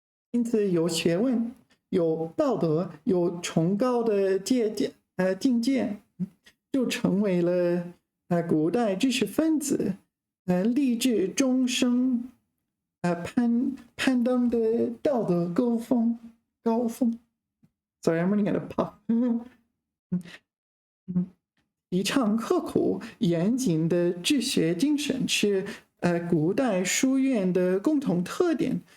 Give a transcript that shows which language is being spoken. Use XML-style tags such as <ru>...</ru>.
<zh>因此，有学问、有道德、有崇高的境界，就成为了古代知识分子立志终生攀登的道德高峰。</zh> <en>Sorry, I'm running out of pop.</en> <zh>提倡刻苦严谨的治学精神是古代书院的共同特点。</zh>